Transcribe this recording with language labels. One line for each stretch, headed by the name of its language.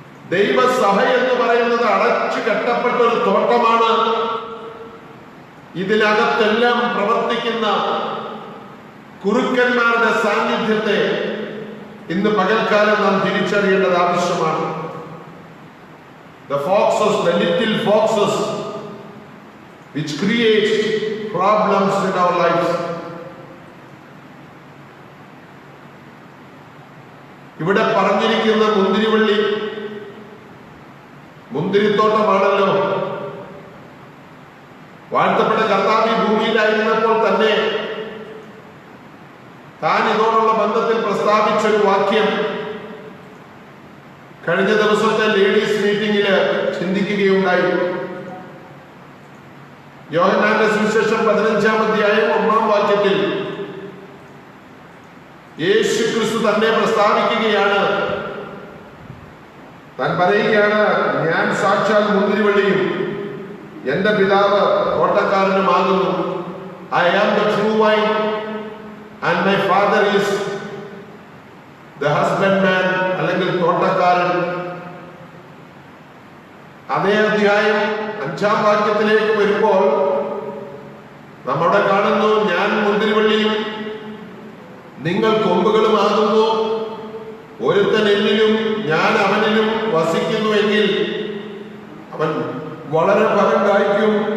Malayalam: ദൈവസഭ എന്ന് പറയുന്നത് അടച്ചു കെട്ടപ്പെട്ട ഒരു തോട്ടമാണ്. ഇതിനകത്തെല്ലാം പ്രവർത്തിക്കുന്ന കുറുക്കന്മാരുടെ സാന്നിധ്യത്തെ ഇന്ന് പകൽക്കാലം നാം തിരിച്ചറിയേണ്ടത് ആവശ്യമാണ്.
English: The foxes, the little foxes which create problems in our lives.
Malayalam: ഇവിടെ പറഞ്ഞിരിക്കുന്ന മുന്തിരിവള്ളി മുന്തിരിത്തോട്ടമാണല്ലോ. വാഴ്ത്തപ്പെട്ട കർത്താവ് ഭൂമിയിലായിരുന്നപ്പോൾ തന്നെ താൻ ഇതോടുള്ള ബന്ധത്തിൽ പ്രസ്താവിച്ചൊരു വാക്യം കഴിഞ്ഞ ദിവസത്തെ ലേഡീസ് മീറ്റിംഗില് ചിന്തിക്കുകയുണ്ടായി. യോഹന്നാന്റെ സുവിശേഷം 15-ാം അധ്യായം 1-ാം വാക്യത്തിൽ യേശു ക്രിസ്തു തന്നെ പ്രസ്താവിക്കുകയാണ്. താൻ പറയുകയാണ്, ഞാൻ സാക്ഷാൽ മുന്തിരിവള്ളിയും എന്റെ പിതാവ് തോട്ടക്കാരനുമാകുന്നു.
English: I am the true vine and my father is the husbandman,
Malayalam: അല്ലെങ്കിൽ തോട്ടക്കാരൻ. അതേ അധ്യായം 5-ാം വാക്യത്തിലേക്ക് വരുമ്പോൾ നമ്മുടെ കാണുന്നു, ഞാൻ മുന്തിരിവള്ളിയും നിങ്ങൾ കൊമ്പുകളുമാകുന്നു. ഒരുത്തൻ എന്നിലും ഞാൻ അവനിലും വസിക്കുന്നുവെങ്കിൽ അവൻ വളരെ ഫലം കായ്ക്കും.